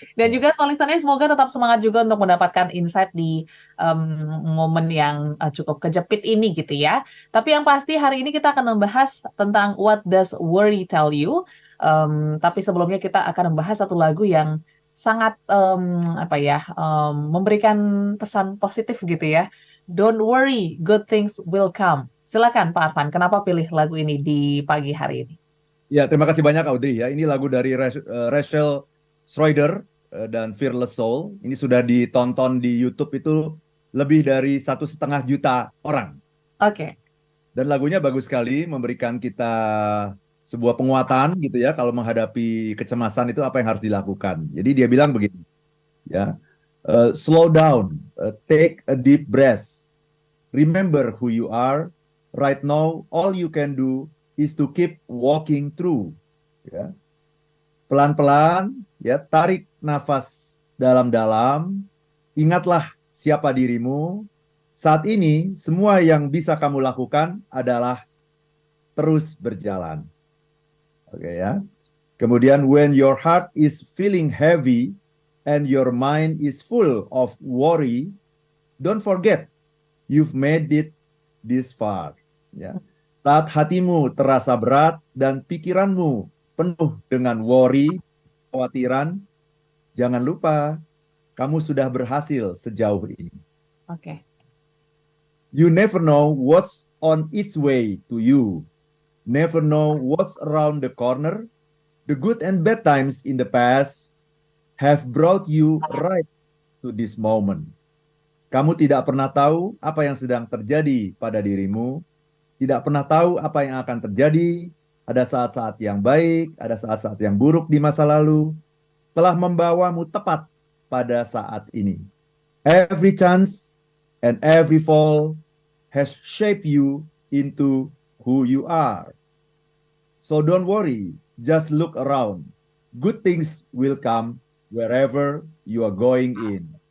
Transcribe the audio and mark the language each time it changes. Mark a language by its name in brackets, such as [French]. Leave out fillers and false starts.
[Indonesian] Dan juga [English] small listeners, [Indonesian] semoga tetap semangat juga untuk mendapatkan insight di momen yang cukup kejepit ini gitu ya. Tapi yang pasti hari ini kita akan membahas tentang [English] What Does Worry Tell You. [Indonesian] Tapi sebelumnya kita akan membahas satu lagu yang sangat apa ya, memberikan pesan positif gitu ya. [English] Don't worry, good things will come. [Indonesian] Silakan Pak Arfan, kenapa pilih lagu ini di pagi hari ini? Ya, terima kasih banyak, Audrey. Ya, ini lagu dari Rachel Schroeder dan Fearless Soul. Ini sudah ditonton di YouTube itu lebih dari 1,5 juta orang. Oke. Dan lagunya bagus sekali, memberikan kita sebuah penguatan gitu ya, kalau menghadapi kecemasan itu apa yang harus dilakukan. Jadi dia bilang begini, ya, [English] slow down, take a deep breath. Remember who you are. Right now, all you can do is to keep walking through. [Indonesian] Ya. Pelan-pelan, ya, tarik nafas dalam-dalam. Ingatlah siapa dirimu. Saat ini, semua yang bisa kamu lakukan adalah terus berjalan. Oke ya. Kemudian, [English] when your heart is feeling heavy and your mind is full of worry, don't forget you've made it this far. [Indonesian] Ya. Saat hatimu terasa berat dan pikiranmu penuh dengan worry, kekhawatiran, jangan lupa kamu sudah berhasil sejauh ini. Oke. [English] You never know what's on its way to you. Never know what's around the corner. The good and bad times in the past have brought you right to this moment. [Indonesian] Kamu tidak pernah tahu apa yang sedang terjadi pada dirimu, tidak pernah tahu apa yang akan terjadi. Ada saat-saat yang baik, ada saat-saat yang buruk di masa lalu, telah membawamu tepat pada saat ini. [English] Every chance and every fall has shaped you into who you are. So don't worry, just look around. Good things will come wherever you are going in.